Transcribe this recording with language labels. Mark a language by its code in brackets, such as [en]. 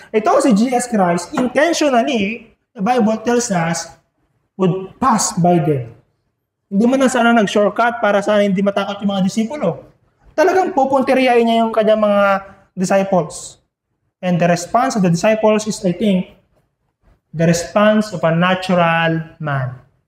[tl] Ito si [en] Jesus Christ, intentionally, the Bible tells us, would pass by them. [tl] Hindi man na sana nag-shortcut para sana hindi matakot yung mga disipulo. Talagang pupunteriyain niya yung kanyang mga disciples. [en] And the response of the disciples is, I think, the response of a natural man.